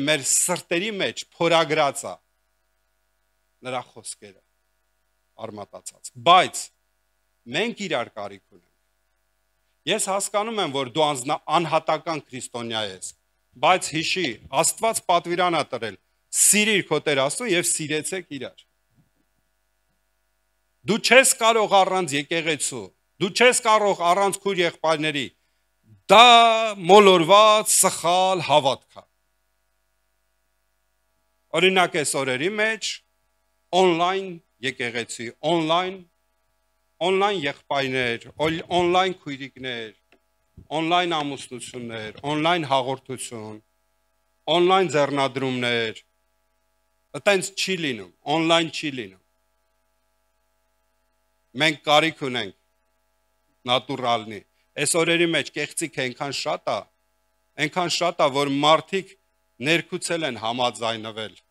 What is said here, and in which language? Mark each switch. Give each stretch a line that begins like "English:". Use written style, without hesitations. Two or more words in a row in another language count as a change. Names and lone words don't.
Armenian: մեր սրտերի մեջ փորագրած է նրա խոսքերը արմատացած։ Բայց մենք իրար կարիք ունենք։ Ես հասկանում եմ, որ դու անհատական քրիստոնյա ես, բայց հիշի, Աստված պատվիրան է տվել, սիրիր քո Տեր Աստծուն եւ սիրեցեք իրար։ Դու չես կարող առանց եկեղեցու, դու չես կարող առանց քույր եղբայրների, դա մոլորված սխալ հավատք է։ Օրինակ այս օրերի մեջ on-line եկեղեցի, on-line եղբայրներ, on-line քույրիկներ, on-line ամուսնություններ, on-line հաղորդություն, on-line ձեռնադրումներ, այտենց չի լինում, on-line չի լինում։ Մենք կարիք ունենք նատուրալնի։ Այս օրերի մեջ կեղծիք այնքան շատ է, որ մարդիկ ներքուցել են համաձայնվել,